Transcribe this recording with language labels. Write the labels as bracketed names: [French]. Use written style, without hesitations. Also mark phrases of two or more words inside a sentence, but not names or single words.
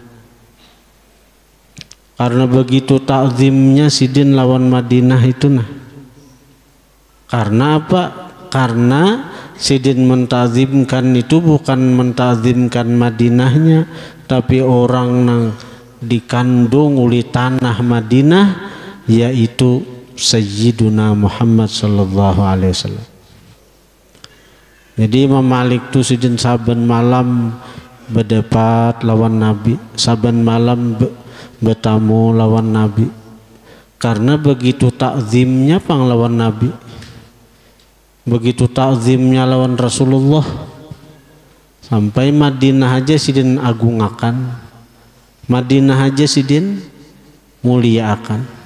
[Banjar] Karena begitu takzimnya sidin lawan Madinah itu nah. Karena apa? Karena sidin mentazimkan itu bukan mentazimkan Madinahnya, tapi orang nang dikandung oleh tanah Madinah, yaitu Sayyiduna Muhammad [Arabic] صلى الله عليه وسلم. [Banjar] Jadi Imam Malik tu sidin saban malam berdebat lawan Nabi, saban malam bertamu lawan Nabi. Karena begitu takzimnya lawan Nabi, begitu takzimnya lawan Rasulullah, sampai Madinah aja sidin agungakan, Madinah aja sidin muliakan.